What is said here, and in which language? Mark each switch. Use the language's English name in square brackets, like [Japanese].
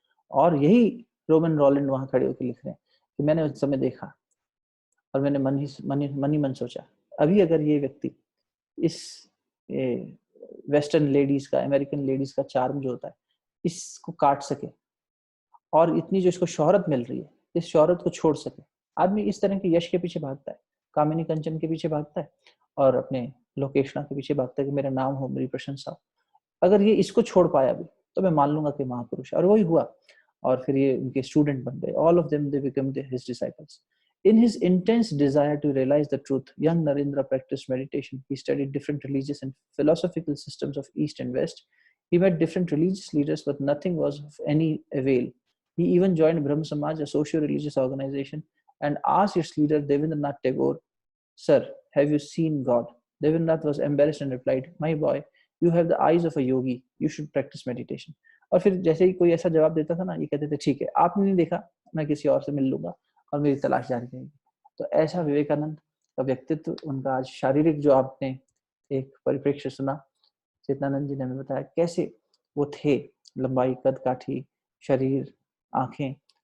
[Hindi] और यही Roman Rowland वहां खड़े होकर लिख रहे हैं कि मैंने उस समय देखा, और मैंने मन ही मन सोचा, अभी अगर ये व्यक्ति इस वेस्टर्न लेडीज का, अमेरिकन लेडीज का चार्म जो होता है, इसको काट सके, और इतनी जो इसको शोहरत मिल रही है, इस शोहरत को छोड़ सके. आदमी इस तरह के यश के पीछे भागता है, कामिनी कंचन के पीछे भागता है, और अपने लोकेशना के पीछे भागता है कि मेरा नाम हो, मेरी प्रशंसा हो. अगर ये इसको छोड़ पाया भी, तो मैं मान लूंगा कि महापुरुष है. और वही हुआ, और फिर ये उनके स्टूडेंट बन गए. [English] All of them they become his disciples. In his intense desire to realize the truth, young Narendra practiced meditation. He studied different religious and philosophical systems of East and West. He met different religious leaders, but nothing was of any avail. He even joined Brahma Samaj, a socio-religious organization, and asked its leader, Devendranath Tagore, Sir, have you seen God? Devendranath was embarrassed and replied, My boy, you have the eyes of a yogi. You should practice meditation. [Hindi] और फिर जैसे ही कोई ऐसा जवाब देता था ना, ये कहते थे ठीक है, आपने नहीं देखा, मैं किसी और से मिल लूंगा, और मेरी तलाश जारी रहेगी. तो ऐसा विवेकानंद का व्यक्तित्व, उनका आज शारीरिक जो आपने एक परिप्रेक्ष्य सुना, चेतनानंद जी ने हमें बताया कैसे वो थे, लंबाई, कद काठी, शरीर, आंखें.